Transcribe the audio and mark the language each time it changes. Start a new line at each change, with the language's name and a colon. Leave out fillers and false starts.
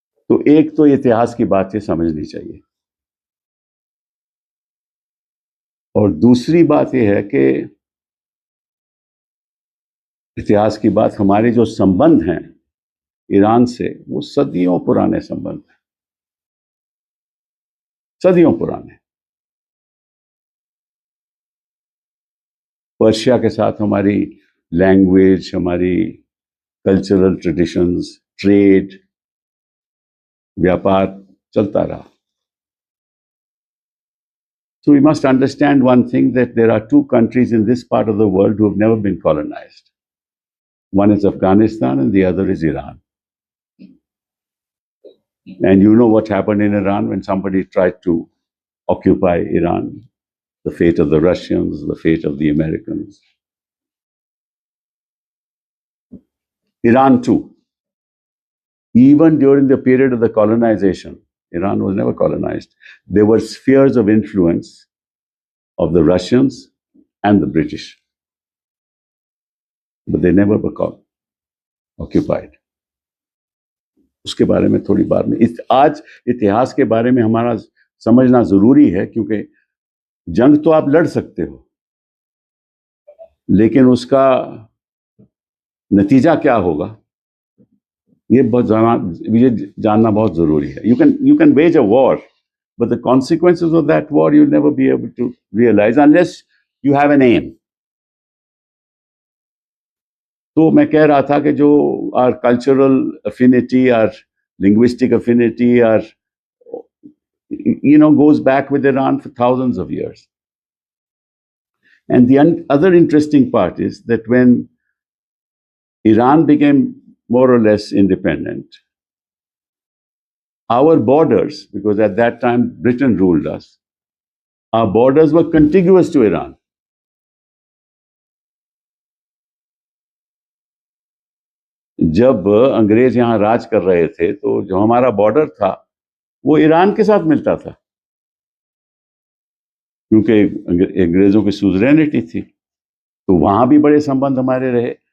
Hindi: तो एक तो इतिहास की बात ये समझनी चाहिए, और दूसरी बात यह है कि इतिहास की बात, हमारे जो संबंध हैं ईरान से, वो सदियों पुराने संबंध हैं, सदियों पुराने। पर्शिया के साथ हमारी लैंग्वेज, हमारी कल्चरल ट्रेडिशंस, ट्रेड, व्यापार चलता रहा।
English: So we must understand one thing, that there are two countries in this part of the world who have never been colonized. One is Afghanistan and the other is Iran. And you know what happened in Iran when somebody tried to occupy Iran, the fate of the Russians, the fate of the Americans. Iran too. Even during the period of the colonization, Iran was never colonized. There were spheres of influence of the Russians and the British, but they never were occupied.
Hindi: उसके बारे में थोड़ी बात में, आज इतिहास के बारे में हमारा समझना जरूरी है, क्योंकि जंग तो आप लड़ सकते हो, लेकिन उसका नतीजा क्या होगा ये जानना बहुत जरूरी है।
English: You can wage a war, but the consequences of that war you'll never be able to realize unless you have an aim.
Hindi: तो मैं कह रहा था कि जो
English: our cultural affinity, our linguistic affinity, our goes back with Iran for thousands of years. And the other interesting part is that when Iran became more or less independent, our borders, because at that time Britain ruled us, our borders were contiguous to Iran.
Hindi: जब अंग्रेज यहाँ राज कर रहे थे तो जो हमारा border था वो ईरान के साथ मिलता था, क्योंकि अंग्रेजों की सुजरेनिटी थी, तो वहां भी बड़े संबंध हमारे रहे।